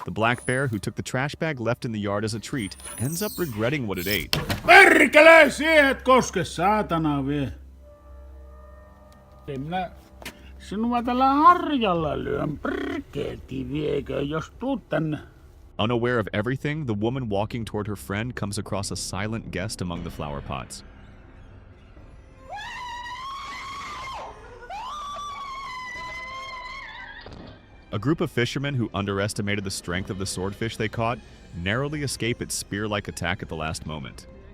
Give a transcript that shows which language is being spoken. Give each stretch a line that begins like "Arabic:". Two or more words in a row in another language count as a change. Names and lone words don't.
English: The black bear, who took the trash bag left in the yard as a treat, ends up regretting what it ate.
Finnish: Perkele, siihen et koske, saatana vie. Ei minä sinua tällä harjalla lyön, perkeeti viekö, jos tuut tänne.
English: Unaware of everything, the woman walking toward her friend comes across a silent guest among the flower pots. A group of fishermen who underestimated the strength of the swordfish they caught narrowly escape its spear-like attack at the last moment.